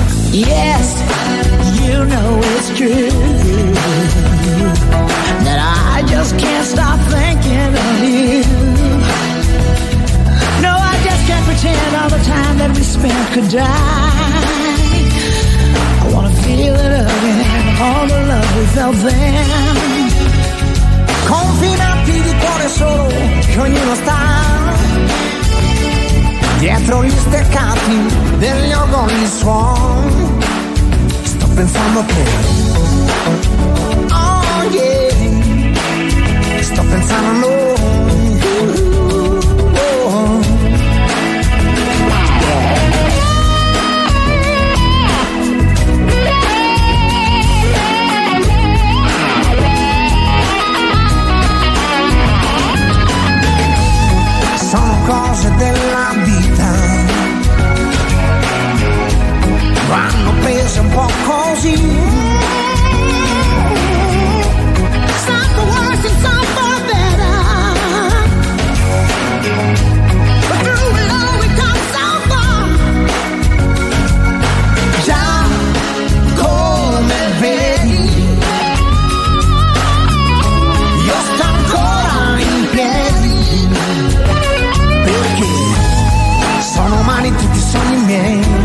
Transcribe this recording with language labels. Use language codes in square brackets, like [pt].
[en] Yes, you know it's true that I just can't stop thinking of you. No, I just can't pretend all the time that we spent could die. I wanna feel it again, all the love we felt then. [it] Confinati di cuore solo, che ognuno sta dietro gli steccati degli ogoni suoni. Sto pensando a te. Oh yeah, sto pensando a noi. Cose della vita vanno prese un po' così. [en] Some for worse and some for better, but through it all we come so far. [it] Già come vedi, io sto ancora in piedi. Sono umani tutti i sogni miei.